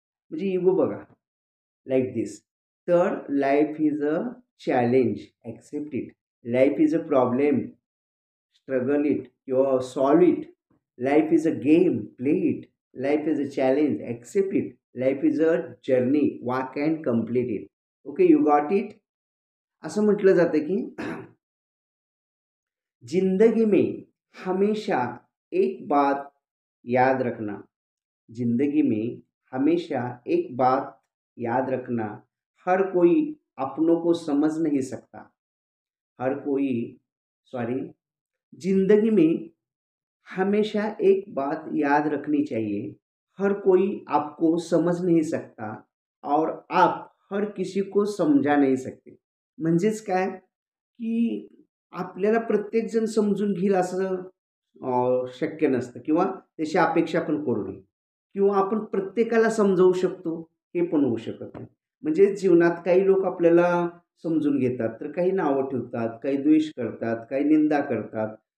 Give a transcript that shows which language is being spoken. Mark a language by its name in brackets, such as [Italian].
[Marathi] म्हणजे [English] Ego बघा, like this. तर life is a challenge, accept it. Life is a problem, struggle it किंवा solve it. Life is a game, play it. Life is a challenge, accept it. Life is a journey, walk and complete it. Okay, you got it. [Marathi] असं म्हटलं जातं की [Hindi] जिंदगी में हमेशा एक बात याद रखना. जिंदगी में हमेशा एक बात याद रखना, हर कोई अपनों को समझ नहीं सकता. हर कोई, सॉरी, जिंदगी में हमेशा एक बात याद रखनी चाहिए, हर कोई आपको समझ नहीं सकता और आप हर किसी को समजा नहीं सकते. [Marathi] म्हणजेच काय की आपल्याला प्रत्येकजण समजून घेईल असं शक्य नसतं किंवा त्याची अपेक्षा पण करू नये किंवा आपण प्रत्येकाला समजावू शकतो हे पण होऊ शकत नाही. म्हणजे जीवनात काही लोक आपल्याला समजून घेतात, तर काही नावं ठेवतात, काही द्वेष करतात, काही निंदा करतात.